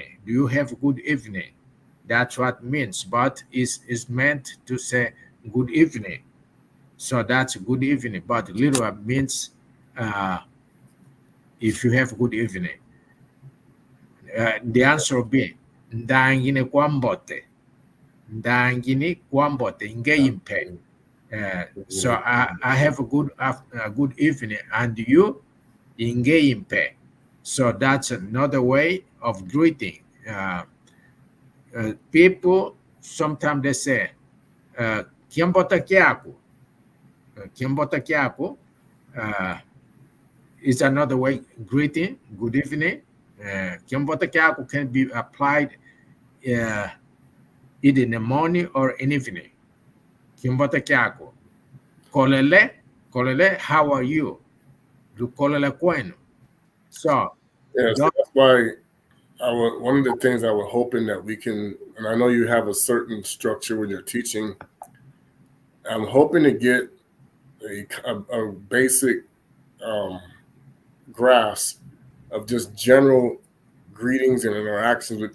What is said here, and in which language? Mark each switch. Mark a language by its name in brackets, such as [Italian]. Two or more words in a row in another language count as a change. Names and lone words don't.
[English] Do you have good evening? That's what it means, but is meant to say good evening. So that's good evening, but literal means if you have good evening. The answer will be [Kongo] ndangine kwambote. Ndangine kwambote ngeyimpe. [English] So I have a good evening, and you ingeyimpe. So that's another way of greeting. People sometimes they say [Kongo] kiambota kiaku. Kiambota kiaku [English] is another way greeting. Good evening. [Kongo] Kiambota kiaku [English] can be applied either in the morning or in evening. [Kongo] Kiambota kiaku. Kolele, [English] how are you? [Kongo] Du kolele kwenu. So [English] yes, that's why one of the things I was hoping that we can, and I know you have a certain structure when you're teaching. I'm hoping to get a basic grasp of just general greetings and interactions with